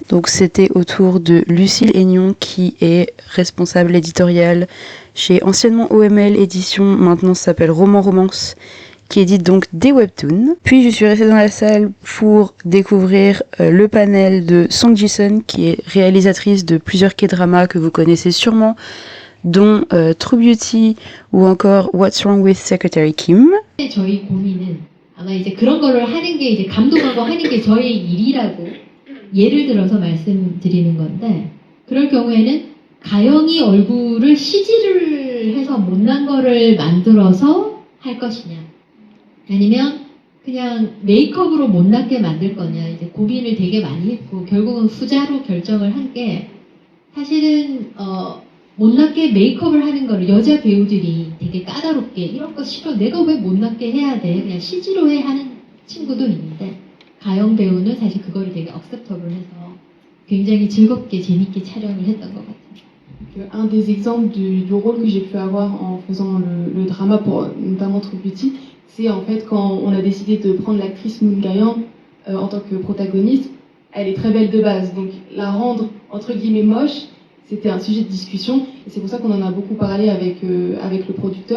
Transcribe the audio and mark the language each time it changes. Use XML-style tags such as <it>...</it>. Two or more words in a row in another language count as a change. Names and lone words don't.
<fr>Donc c'était autour de Lucille Aignon qui est responsable éditoriale chez anciennement OML Édition, maintenant ça s'appelle Roman Romance, qui édite donc des webtoons. Puis je suis restée dans la salle pour découvrir le panel de Song Ji-sun, qui est réalisatrice de plusieurs K-dramas que vous connaissez sûrement, dont True Beauty ou encore What's Wrong with Secretary Kim.</fr> <ko>저희 고민은 아마 이제 그런 거를 하는 게 이제 감독하고 하는 게 저희 일이라고 예를 들어서 말씀드리는 건데, 그럴 경우에는 가영이 얼굴을 CG를 해서 못난 거를 만들어서 할 것이냐, 아니면 그냥 메이크업으로 못나게 만들 거냐, 이제 고민을 되게 많이 했고 결국은 후자로 결정을 한 게, 사실은 못나게 메이크업을 하는 거를 여자 배우들이 되게 까다롭게 이런 거 싫어, 내가 왜 못나게 해야 돼, 그냥 CG로 해 하는 친구도 있는데, 가영 배우는 사실 그거를 되게 억셉터블 해서 굉장히 즐겁게 재밌게 촬영을 했던 것 같아요.</ko> <fr>Un des exemples du rôle que j'ai pu avoir en faisant le drama pour notamment True Beauty, c'est en fait quand on a décidé de prendre l'actrice Moon Ga-young en tant que protagoniste. Elle est très belle de base, donc la rendre entre guillemets moche, c'était un sujet de discussion, et c'est pour ça qu'on en a beaucoup parlé avec le producteur.</fr>